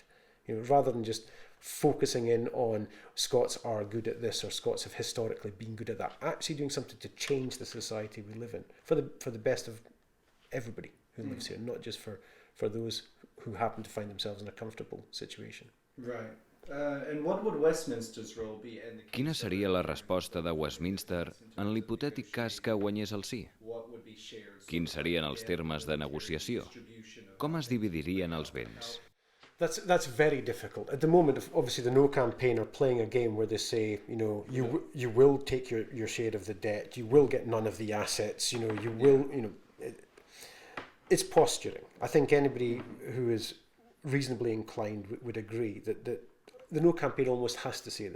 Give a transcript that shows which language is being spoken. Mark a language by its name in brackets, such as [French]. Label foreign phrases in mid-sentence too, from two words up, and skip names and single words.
[English] Rather than just focusing in on Scots are good at this or Scots have historically been good at that, actually doing something to change the society we live in for the best of everybody who lives here, not just for those who happen to find themselves in a comfortable situation. Right. And what would Westminster's role be in the case [Catalan] Quina seria la resposta de Westminster en l'hipotètic cas que guanyés el sí? Quins serien els termes de negociació? Com es dividirien els béns? [English] That's very difficult. At the moment, obviously the No campaign are playing a game where they say, you will take your share of the debt, you will get none of the assets, you will, it's posturing. I think anybody who is reasonably inclined would agree that the No campaign almost has to say this.